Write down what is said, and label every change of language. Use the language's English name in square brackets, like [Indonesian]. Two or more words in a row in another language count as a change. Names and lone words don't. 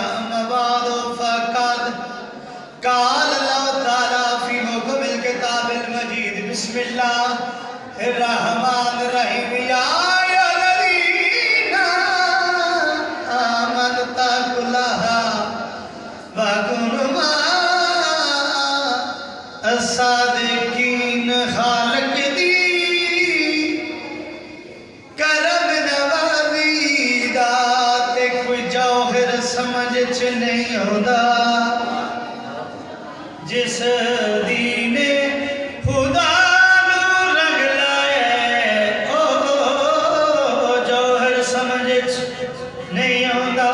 [Arabic] اما بعد فقد قال الله تعالى في محكم الكتاب المجيد بسم الله الرحمن الرحيم يا أيها الذين آمنوا اتقوا الله وكونوا مع الصادقين. [Punjabi] خالق دی کرم نوازی دا تے کوئی جوہر سمجھ چ نہیں ہوندا جس دین خدا نو رنگ لائے او جوہر سمجھ چ نہیں ہوندا.